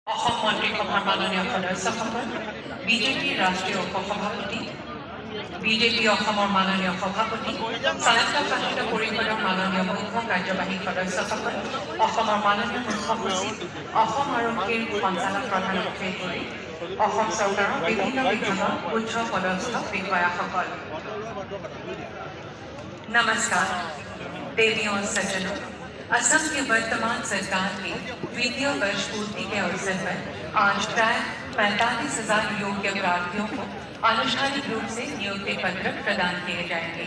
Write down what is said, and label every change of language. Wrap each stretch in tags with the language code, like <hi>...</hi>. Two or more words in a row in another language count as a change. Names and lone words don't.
<as>অসম মন্ত্ৰীসভাৰ মাননীয় সদস্যসকল, বিজেপিৰ ৰাষ্ট্ৰীয় উপসভাপতি, বিজেপি অসমৰ মাননীয় সভাপতি, স্বায়ত্তশাসিত পৰিষদৰ মাননীয় মুখ্য কাৰ্যবাহী সদস্যসকল, অসমৰ মাননীয় মুখ্য সচিব, অসম আৰক্ষীৰ সঞ্চালক প্ৰধানকে ধৰি অসম চৰকাৰৰ বিভিন্ন বিভাগৰ উচ্চ পদস্থ বিষয়াসকল।</as> <hi>नमस्कार, देवियों और सज्जनों। असम के वर्तमान सरकार के द्वितीय वर्ष पूर्ति के अवसर पर आज प्राय 45,000 योग्य प्रार्थियों को आनुष्ठानिक रूप से नियुक्ति पत्र प्रदान किए जाएंगे।</hi>